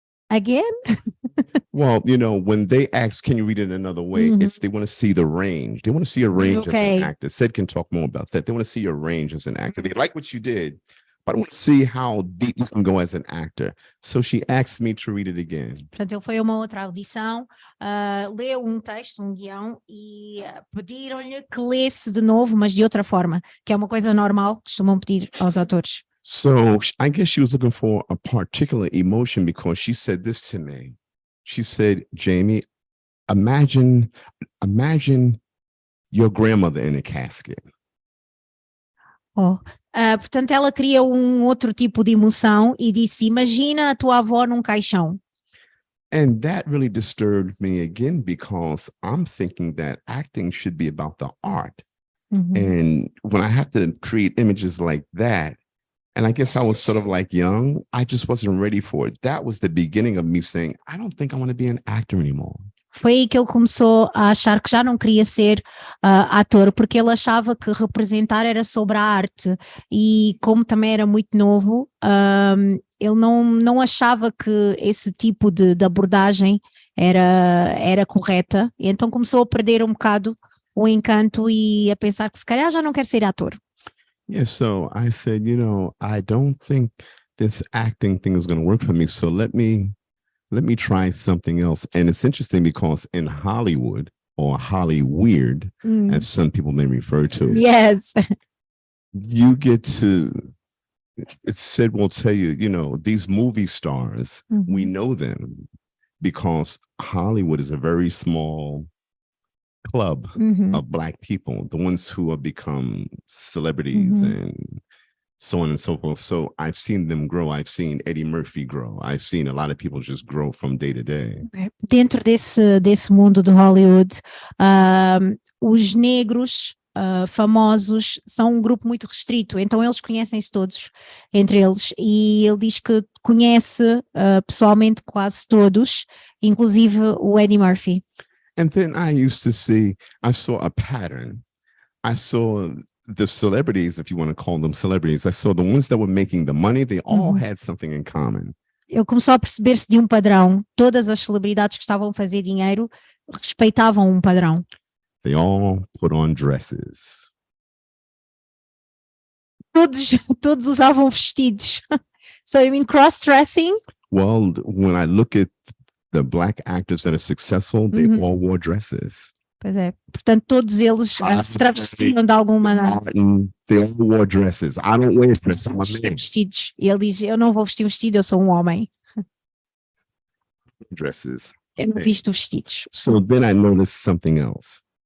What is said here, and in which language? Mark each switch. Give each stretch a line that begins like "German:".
English: Again? Well, you know, when they ask, can you read it another way? They want to see the range. They want to see a range as an actor. Sid can talk more about that. They want to see your range as an actor. They like what you did, but I want to see how deep you can go as an actor. So she asked me to read it again.
Portuguese: Portanto, ele foi a uma outra audição, leu um texto, um guião, e pediram-lhe que lesse de novo, mas de outra forma, que é uma coisa normal que costumam pedir aos atores.
English: So I guess she was looking for a particular emotion because she said this to me. She said, Jamie, imagine your grandmother in a casket.
Portuguese: Portanto, ela queria um outro tipo de emoção e disse, imagina a tua avó num caixão.
English: And that really disturbed me again because I'm thinking that acting should be about the art. And when I have to create images like that, and I guess I was sort of like young, I just wasn't ready for it. That was the beginning of me saying, I don't think I want to be an actor anymore.
Portuguese: Foi aí que ele começou a achar que já não queria ser ator, porque ele achava que representar era sobre a arte e como também era muito novo, ele não achava que esse tipo de abordagem era correta, e então começou a perder um bocado o encanto e a pensar que se calhar já não quer ser ator.
English: Yeah, so I said, you know, I don't think this acting thing is going to work for me, so let me try something else. And it's interesting because in Hollywood, or Hollyweird, as some people may refer to, yes, you get to, Sid will tell you, you know, these movie stars, we know them because Hollywood is a very small club of Black people, the ones who have become celebrities and so on and so forth. So I've seen them grow. I've seen Eddie Murphy grow. I've seen a lot of people just grow from day to day.
Portuguese: Dentro desse mundo de Hollywood, os negros famosos são um grupo muito restrito, então eles conhecem-se todos entre eles, e ele diz que conhece pessoalmente quase todos, inclusive o Eddie Murphy.
English: And then I saw a pattern. I saw the celebrities, if you want to call them celebrities, I saw the ones that were making the money, they all had something in common.
Portuguese: Ele começou a perceber-se de um padrão. Todas as celebridades que estavam a fazer dinheiro respeitavam um padrão.
English: They all put on dresses.
Portuguese: Todos usavam vestidos.
English: So you mean cross-dressing? Well, when I look at the black actors that are successful, they all wore dresses.
Portuguese: Pois é. Portanto, todos eles se travestiram de alguma maneira.
English: They all wore dresses. I don't wear dresses. I'm a man.
Portuguese: Vestidos. E ele diz, eu não vou vestir um vestido, eu sou um homem.
English: Dresses.
Portuguese: Eu não visto vestidos.
English: So then I noticed something else.